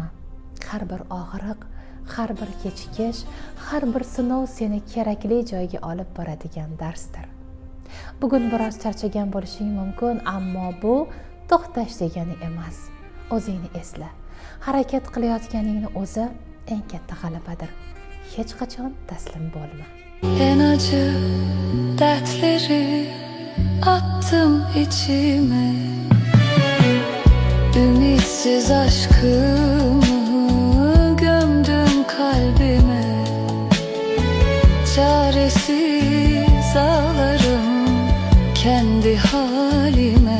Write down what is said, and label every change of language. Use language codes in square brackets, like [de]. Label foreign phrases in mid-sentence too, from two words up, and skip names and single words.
[uz] Har bir og'riq, har bir kechikish, har bir sinov seni kerakli joyga olib boradigan darsdir. Bugun biroz charchagan bo'lishing mumkin, ammo bu to'xtash degani emas. O'zingni esla. Harakat qilayotganingni o'zi eng katta g'alabadir. Hech qachon taslim bo'lma. [tr] En acı dertleri attım içime, ümitsiz aşkımı gömdüm kalbime. Çaresiz ağlarım kendi halim.